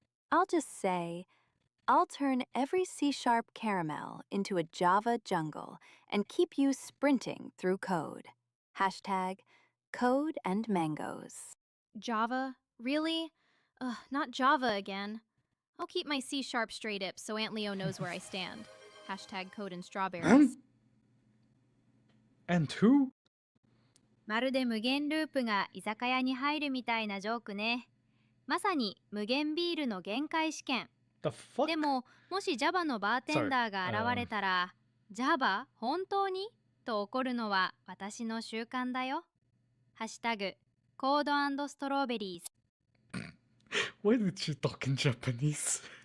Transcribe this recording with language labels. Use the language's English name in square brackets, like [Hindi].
[English] I'll just say, I'll turn every C-sharp caramel into a Java jungle and keep you sprinting through code. Hashtag code and mangoes. Java? Really? Ugh, not Java again. I'll keep my C-sharp straight up so Aunt Leo knows where I stand. Hashtag code and strawberries. And who? [Japanese] まるで無限ループが居酒屋に入るみたいなジョークね。まさに無限ビールの限界試験。 [English] The fuck? [Japanese] でも、もし Java のバーテンダーが現れたら、Java 本当にと怒るのは私の習慣だよ。 [English] ハッシュタグ、コード&ストロベリーズ。 Why did she talk in Japanese?